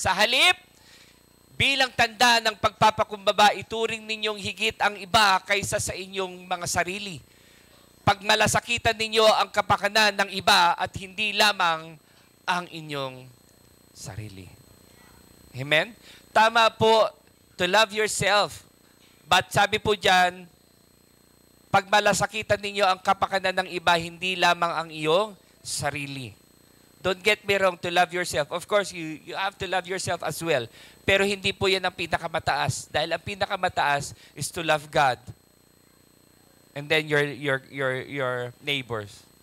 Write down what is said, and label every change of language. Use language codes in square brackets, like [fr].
[tl] Sa halip, bilang tanda ng pagpapakumbaba, ituring ninyong higit ang iba kaysa sa inyong mga sarili. Pagmalasakitan ninyo ang kapakanan ng iba at hindi lamang ang inyong sarili. Amen? Tama po, [en] to love yourself. [tl] But sabi po dyan, pagmalasakitan ninyo ang kapakanan ng iba, hindi lamang ang iyong sarili. [en] Don't get me wrong, to love yourself. Of course, you have to love yourself as well. [tl] Pero hindi po yan ang pinakamataas. Dahil ang pinakamataas [en] is to love God. And then your neighbors.